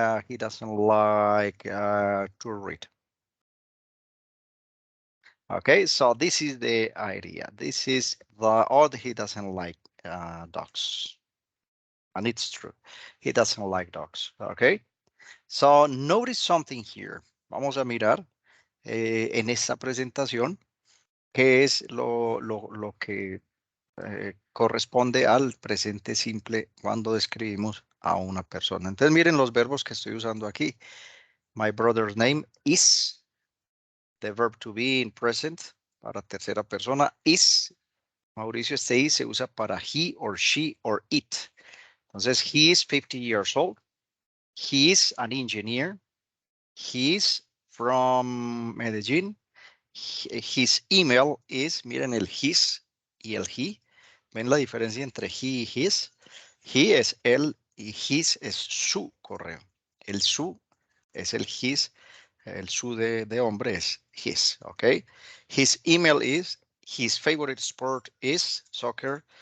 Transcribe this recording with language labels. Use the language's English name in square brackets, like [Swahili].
[English] He doesn't like to read. Okay, so this is the idea. This is he doesn't like dogs. And it's true. He doesn't like dogs. Okay, so notice something here. [Spanish] Vamos a mirar en esta presentación qué es lo que corresponde al presente simple cuando describimos a una persona. Entonces miren los verbos que estoy usando aquí. [English] My brother's name is, the verb to be in present [Spanish] para tercera persona [English] is. [Spanish] Mauricio, este is se usa para [English] he or she or it. Entonces, he is 50 years old. He is an engineer. He is from Medellín. His email is, [Spanish] miren el [English] his y el he. [Spanish] ¿Ven la diferencia entre he y his? He es él y his es su correo. El su es el his, el su de hombre es his, ¿ok? [English] His email is, his favorite sport is soccer.